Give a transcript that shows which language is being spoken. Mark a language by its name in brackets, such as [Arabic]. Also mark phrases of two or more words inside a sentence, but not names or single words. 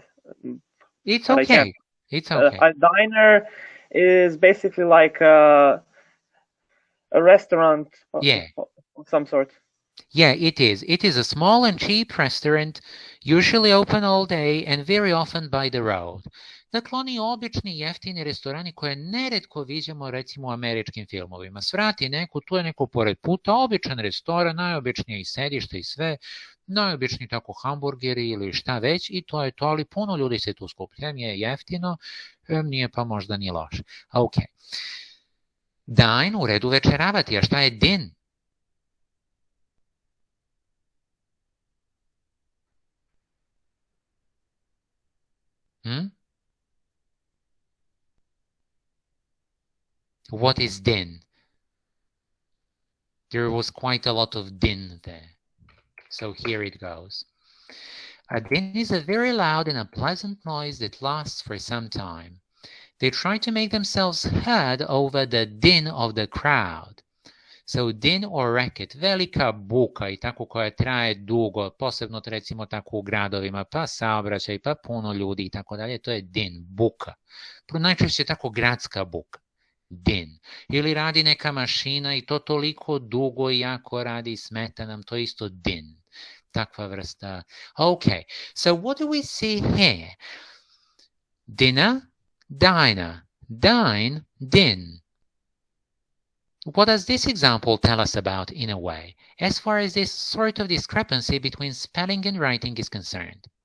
[English] It's but I can. okay. It's okay. A diner is basically like a restaurant Yeah. of some sort. Yeah, it is. It is a small and cheap restaurant, usually open all day and very often by the road. [Serbian] Dakle, oni obični jeftini restorani koje neretko viđamo recimo u američkim filmovima. Svrati neku, tu je neko pored puta, običan restoran, najobičnije i sedište i sve, najobičniji tako hamburgeri ili šta već i to je to, ali puno ljudi se tu skuplja, je jeftino, nije pa možda ni loše. Ok. Dine, u redu večeravati, a šta je din? [English] What is din? There was quite a lot of din there. So here it goes. A din is a very loud and unpleasant noise that lasts for some time. They try to make themselves heard over the din of the crowd. So din or racket, [Serbian] velika buka i tako koja traje dugo, posebno recimo tako u gradovima, pa saobraćaj, pa puno ljudi i tako dalje, to je din, buka. Najčešće tako gradska buka. Din. Ili radi neka mašina i to toliko dugo i jako radi i smeta nam, to je isto din. Takva vrsta. [English] Okay, so what do we see here? Dinner, diner, dine, din. What does this example tell us about in a way, as far as this sort of discrepancy between spelling and writing is concerned?